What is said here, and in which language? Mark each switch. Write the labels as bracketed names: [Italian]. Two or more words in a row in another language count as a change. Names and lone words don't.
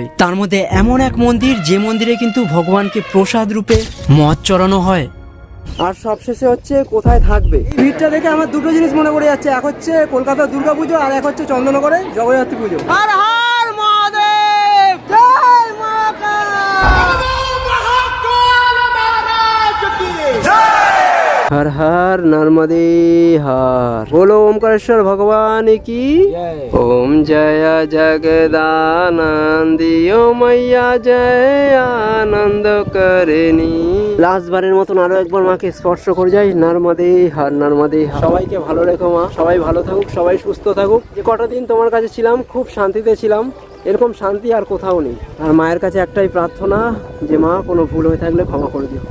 [Bangla] তার মধ্যে এমন এক মন্দির, যে মন্দিরে কিন্তু ভগবানকে প্রসাদ রূপে মদ চড়ানো হয়। আর সবশেষে হচ্ছে কোথায় থাকবে। ভিড়টা দেখে আমার দুটো জিনিস মনে পড়ে যাচ্ছে, এক হচ্ছে কলকাতার দুর্গা পুজো, আর এক হচ্ছে চন্দননগরে জগদ্ধাত্রী পুজো। হর হর মহাদেব, জয় মহাকাল। [Hindi] हर हर नर्मदे हर। बोलो ओमकारेश्वर भगवान की। ओम जय जगदानंदी ओ मैया जय आनंद करेनी। [Bangla] লাস্ট বারের মতন আরো একবার মাকে স্পর্শ করে যাই। নর্মদে হর নর্মদে হর। সবাইকে ভালো রেখো মা, সবাই ভালো থাকুক, সবাই সুস্থ থাকুক। যে কটা দিন তোমার কাছে ছিলাম খুব শান্তিতে ছিলাম, এরকম শান্তি আর কোথাও নেই। আর মায়ের কাছে একটাই প্রার্থনা যে মা কোনো ভুল হয়ে থাকলে ক্ষমা করে দিও।